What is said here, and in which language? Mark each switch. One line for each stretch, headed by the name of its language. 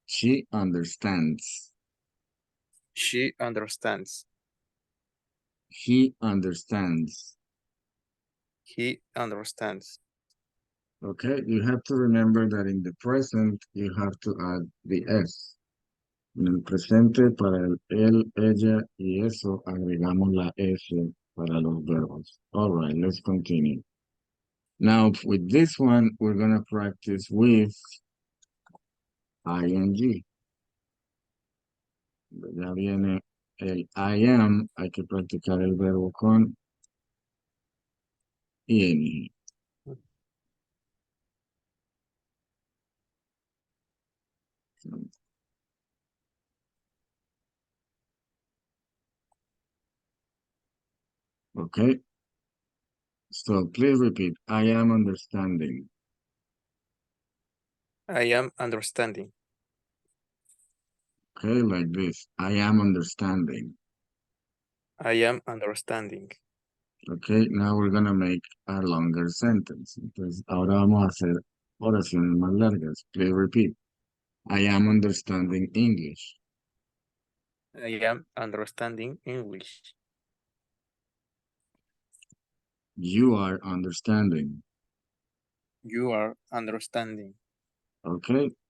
English: She understands. She understands. He understands. He understands. Okay, you have to remember that in the present you have to add the S.
Spanish: En el presente para el él, ella y eso agregamos la S para los verbos.
English: All right, let's continue. Now with this one, we're gonna practice with ing.
Spanish: Ya viene el I am, hay que practicar el verbo con ing.
English: Okay, so please repeat. I am understanding. I am understanding. Okay, like this. I am understanding. I am understanding. Okay, now we're gonna make a longer sentence.
Spanish: Entonces, ahora vamos a hacer oraciones más largas.
English: Please repeat. I am understanding English. I am understanding English. You are understanding. You are understanding. Okay,